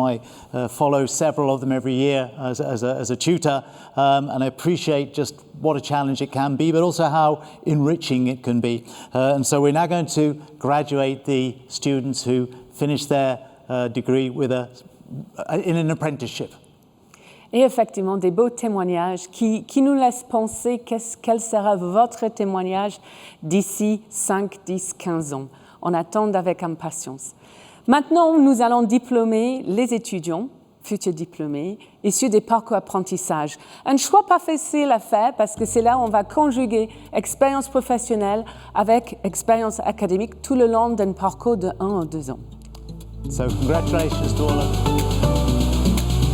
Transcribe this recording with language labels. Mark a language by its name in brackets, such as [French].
[English] I follow several of them every year as a tutor, and I appreciate just what a challenge it can be, but also how enriching it can be. And so we're now going to graduate the students who finish their degree with in an apprenticeship. [French] Et effectivement, des beaux témoignages qui nous laissent penser quel sera votre témoignage d'ici 5, 10, 15 ans. On attend avec impatience. Maintenant, nous allons diplômer les étudiants, futurs diplômés, issus des parcours apprentissage. Un choix pas facile à faire parce que c'est là où on va conjuguer expérience professionnelle avec expérience académique tout le long d'un parcours de 1 à 2 ans. [English] So congratulations to all of you.